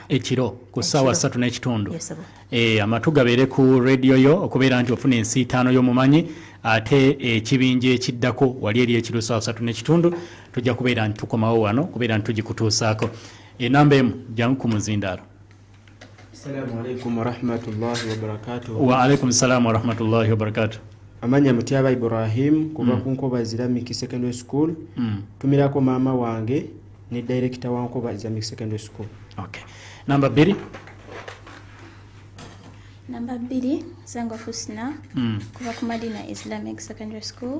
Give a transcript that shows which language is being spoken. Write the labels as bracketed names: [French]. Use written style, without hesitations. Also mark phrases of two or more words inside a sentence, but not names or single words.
[Ganda] ekiro ku ssaawa 3:30. Amatu gabeere ku radio yo okubeera nti ofuna ensi 5 y'omumanyi ate ekibinja ekiddako wali eri ekiro ssaawa 3:30 tujja kubeera nti tukomawo wano kubeera nti tugikutuusaako. Enamba emu jangu ku muzindaalo. [Arabic] السلام عليكم ورحمة الله وبركاته. وعليكم السلام ورحمة الله وبركاته. [Ganda] Amanya Mutyaba Ibrahim kuva ku Nkoba Islamic Secondary School. Tumirako maama wange ne director wa Nkoba Islamic Secondary School. Okay. Namba 2. Namba 2 Sengo Husna kuva ku Madina Islamic Secondary School.